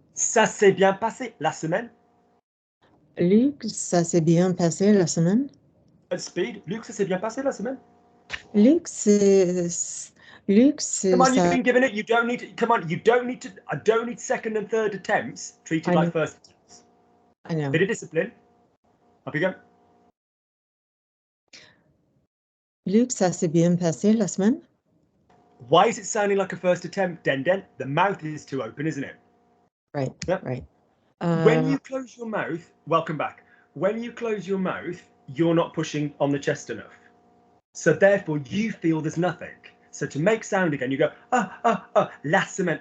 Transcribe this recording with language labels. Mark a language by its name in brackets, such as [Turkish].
[French] Ça s'est bien passé la semaine. Luc, ça s'est bien passé la semaine. [English] At speed, Luke, [French] ça s'est bien passé la semaine. Luc, c'est [English] Come on, [French] ça... [English] you've been given it. You don't need to. Come on, you don't need to. I don't need second and third attempts treated like first attempts. I know. Bit of discipline. Up you go. [French] Luc, ça s'est bien passé la semaine. [English] Why is it sounding like a first attempt, Den? The mouth is too open, isn't it? Right. Yep. Right. When you close your mouth, welcome back. When you close your mouth, you're not pushing on the chest enough. So therefore, you feel there's nothing. So to make sound again, you go, [French] la semaine.